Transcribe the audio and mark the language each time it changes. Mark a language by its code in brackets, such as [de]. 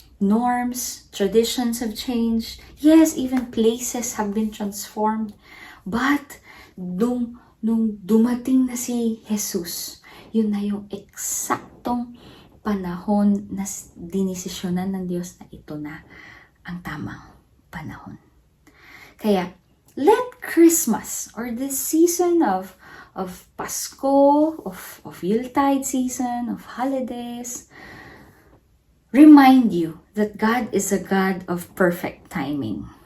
[en] Norms, traditions have changed. Yes, even places have been transformed. [tl] But nung dumating na si Jesus, yun na yung eksaktong panahon na dinesisyonan ng Diyos na ito na ang tamang panahon. [en] Kaya, let Christmas or this season of Pasko, of Yuletide season, of holidays, remind you that God is a God of perfect timing.